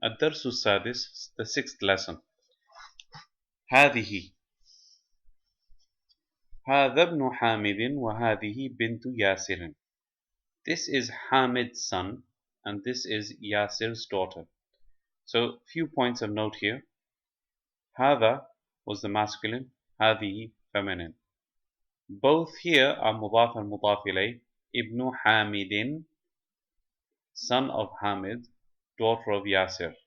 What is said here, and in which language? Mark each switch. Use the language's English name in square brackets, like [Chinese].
[Arabic] الدرس السادس, [English] the sixth lesson. [Arabic] هذه. هذا ابن حامد وهذه بنت ياسر. [English] This is Hamid's son and this is Yasir's daughter. So few points of note here. هذا was the masculine, هذه feminine. Both here are مضاف and مضاف إليه. [Arabic] ابن حامد, [English] son of Hamid, daughter of Yasir.